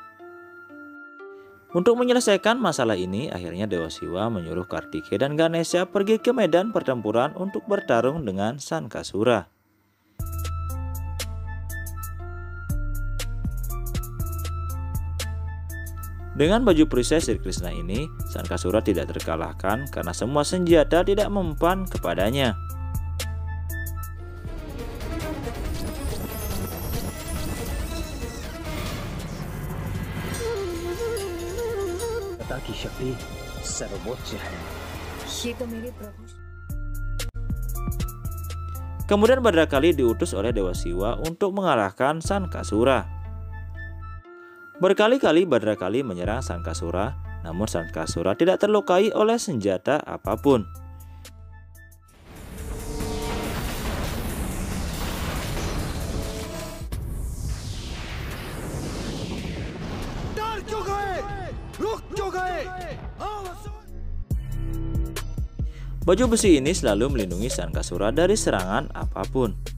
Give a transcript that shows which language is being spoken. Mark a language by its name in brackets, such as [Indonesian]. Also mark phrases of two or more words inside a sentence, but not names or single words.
[Indonesian] Untuk menyelesaikan masalah ini, akhirnya Dewa Siwa menyuruh Kartikeya dan Ganesha pergi ke medan pertempuran untuk bertarung dengan Sankasura. Dengan baju perisai Sri Krishna ini, Sankasura tidak terkalahkan karena semua senjata tidak mempan kepadanya. [Hindi] की शक्ति सर्वोच्च है। ये तो मेरे प्रभु। [Indonesian] Kemudian Badrakali diutus oleh Dewa Siwa untuk mengalahkan Sankasura. Berkali-kali Badrakali menyerang Sankasura, namun Sankasura tidak terlukai oleh senjata apapun. Baju besi ini selalu melindungi Sankasura dari serangan apapun.